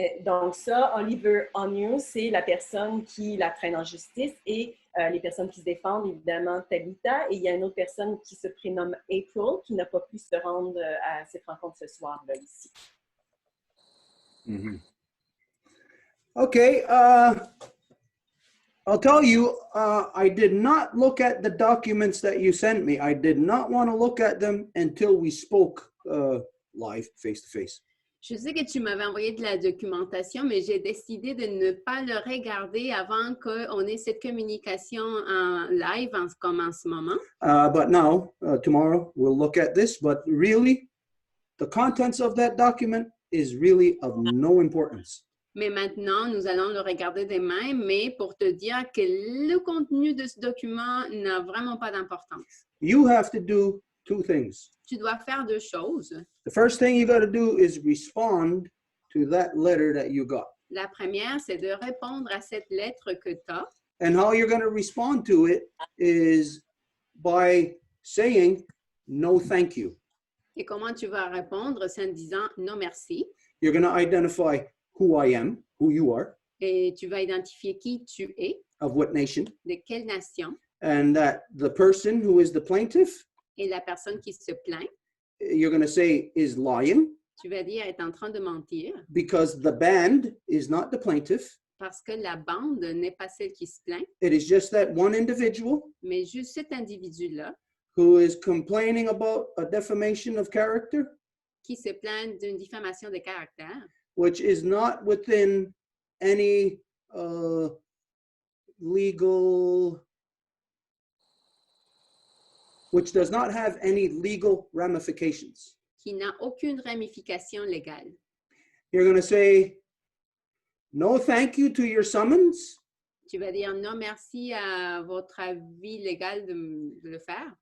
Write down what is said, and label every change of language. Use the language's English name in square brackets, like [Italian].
[French] Donc ça, Oliver Arnoose, c'est la personne qui la traîne en justice et les personnes qui se défendent, évidemment, Talita. Et il y a une autre personne qui se prénomme April, qui n'a pas pu se rendre à cette rencontre ce soir-là, ici. Mm-hmm. [English] Okay, I'll tell you, I did not look at the documents that you sent me. I did not want to look at them until we spoke live, face-to-face. [French] Je sais que tu m'avais envoyé de la documentation, mais j'ai décidé de ne pas le regarder avant qu'on ait cette communication en live comme en ce moment. [English] But now, tomorrow, we'll look at this. But really, the contents of that document is really of no importance. [French] Mais maintenant, nous allons le regarder demain, mais pour te dire que le contenu de ce document n'a vraiment pas d'importance. [English] You have to do 2 things. [French] Tu dois faire 2 choses. [English] The first thing you got to do is respond to that letter that you got. [French] La première, c'est de répondre à cette lettre que tu as. [English] And how you're going to respond to it is by saying, no, thank you. [French] Et comment tu vas répondre? C'est en disant non merci. [English] You're going to identify who I am, who you are. [French] Et tu vas identifier qui tu es. [English] Of what nation. [French] De quelle nation. [English] And that the person who is the plaintiff. [French] Et la personne qui se plaint. [English] You're going to say is lying. [French] Tu vas dire est en train de mentir. [English] Because the band is not the plaintiff. [French] Parce que la bande n'est pas celle qui se plaint. [English] It is just that one individual. [French] Mais juste cet individu-là. [English] Who is complaining about a defamation of character. [French] Qui se plaint d'une diffamation de caractère. [English] Which is not within any legal, which does not have any legal ramifications. [French] qui n'a aucune ramification légale. [English] You're going to say, no thank you to your summons. [French] Tu vas dire non merci à votre avis légal de le faire.